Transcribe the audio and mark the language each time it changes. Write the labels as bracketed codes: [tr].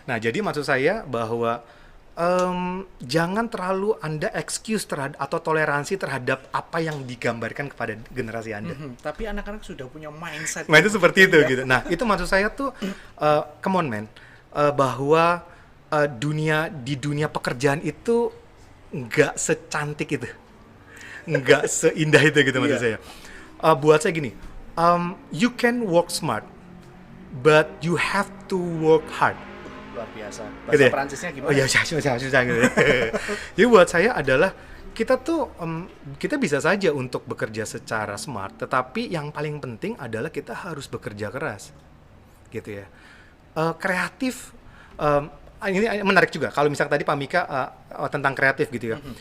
[id] Nah, jadi maksud saya bahwa jangan terlalu Anda excuse atau toleransi terhadap apa yang digambarkan kepada generasi Anda. Tapi anak-anak sudah punya mindset. Nah, itu seperti itu Iya. gitu. Nah, itu maksud saya tuh [en] come on man, [id] bahwa di dunia pekerjaan itu nggak secantik itu, nggak seindah itu gitu maksud saya. [en] Buat saya gini, you can work smart, but you have to work hard. [id] Luar biasa. Gitu Bahasa ya? Perancisnya gimana? Oh iya, susah gitu. Jadi buat saya adalah kita tuh kita bisa saja untuk bekerja secara smart, tetapi yang paling penting adalah kita harus bekerja keras, gitu ya. Kreatif, ini menarik juga. Kalau misalnya tadi Pak Mika tentang kreatif gitu ya.